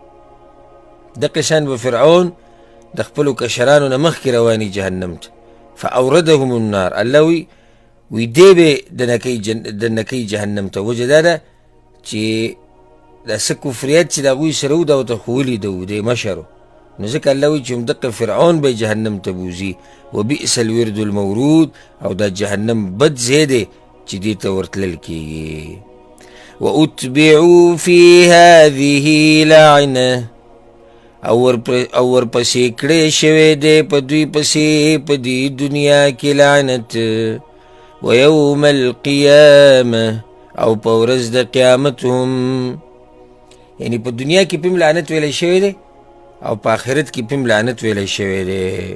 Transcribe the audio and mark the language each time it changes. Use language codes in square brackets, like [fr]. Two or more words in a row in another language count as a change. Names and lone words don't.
[ps] دقې شان به فرعون د خپلو کشرانو نه مخکې رواني جهنم ته. [ar] فاوردهم النار، [ps] الله وی دی به دننه کوي جهنم ته. وجه دا ده چې دا څه کفریات چې د هغوی سره و دا ورته ښوولي ده و دی مشرو، نو ځکه الله وی چې همدقه فرعون به جهنم ته بوځي. [ar] وبئس الورد المورود، [ps] او دا جهنم بد ځای دی چې دې ته ورتلل کېږي. [ar] واتبعوا في هذه لعنه، [ps] او ورپسې کړی شوی دی په دوی پسې په دې دنیا کې لعنت. [ar] ویوم القیامه، [ps] او په ورځ د قیامت هم، یعنی په دنیا کې پم لعنت ویلی شوی دی او په آخرت کې پم لعنت ویلی شوی دی.